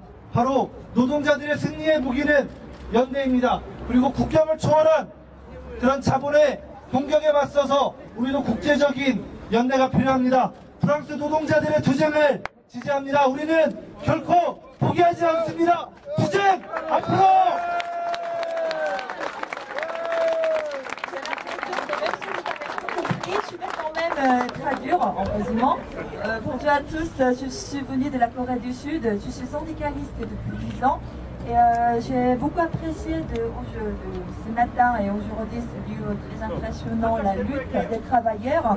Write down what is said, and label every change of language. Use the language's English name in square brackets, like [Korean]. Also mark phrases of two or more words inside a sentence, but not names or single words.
[Korean] 바로 노동자들의 승리의 무기는 연대입니다. 그리고 국경을 초월한 그런 자본의 공격에 맞서서 우리도 국제적인 연대가 필요합니다. 프랑스 노동자들의 투쟁을 지지합니다. 우리는 결코 포기하지 않습니다. 투쟁 앞으로! [French] Je vais quand même traduire en résumant. Bonjour à tous, je suis venue de la Corée du Sud, je suis syndicaliste depuis 10 ans et j'ai beaucoup apprécié ce matin et aujourd'hui, c'est du très impressionnant la lutte des travailleurs.